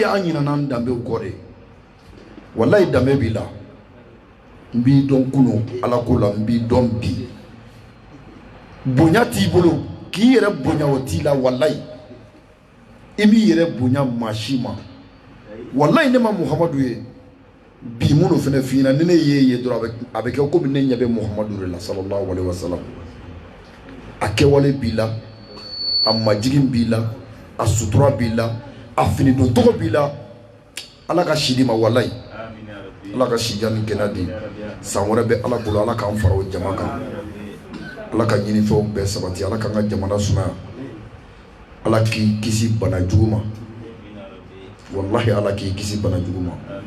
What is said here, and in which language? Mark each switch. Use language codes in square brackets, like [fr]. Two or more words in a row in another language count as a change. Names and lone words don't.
[bm] an ɲinana an danbew kɔ de wallahi danbe b'i la n b'i dɔn kunun ala ko la n b'i dɔn bi bonya t'i bolo k'i yɛrɛ bonya o t'i la wallahi i b'i yɛrɛ bonya maa si ma wallahi ne ma muhamadu ye bi minnu fɛnɛ f'i ɲɛna ni ne y'e ye dɔrɔn a bɛ kɛ komi ne ɲɛ bɛ muhamadu de la [ar] صلى الله عليه وسلم [bm] a kɛwale b'i la a majigin b'i la a sutura b'i la a fini don tɔgɔ b'i la ala ka si di ma wallahi ala ka si diya ni kɛnɛya di san wɛrɛ bɛ ala bolo ala k'an fara o jama kan ala ka ɲinifɛnw bɛɛ sabati ala k'an ka jamana sumaya ala k'i kisi bana jugu ma wallahi ala k'i kisi bana jugu ma